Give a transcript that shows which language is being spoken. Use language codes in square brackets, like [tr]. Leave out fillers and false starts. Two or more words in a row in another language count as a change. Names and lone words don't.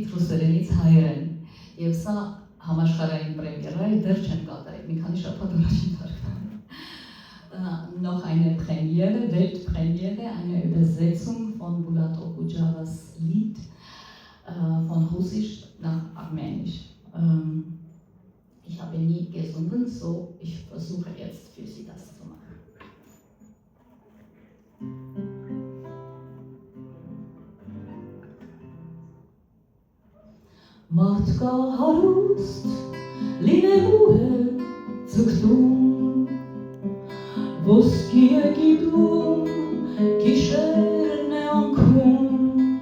[hy] ռուսերենից հայերեն։ Եվ սա համաշխարհային պրեմիերա է, դեռ չեն կատարել, մի քանի շաբաթ առաջ են թարգմանել։ [de] Noch eine Premiere, Weltpremiere, eine Übersetzung von Bulat Okudjavas Lied von Russisch nach Armenisch. Ich habe nie gesungen, so ich versuche jetzt für Sie das zu machen. [hy] Մարդկա հարուստ լինելու է ձգտում, ոսկի է գիտում, գիշերն է անքում,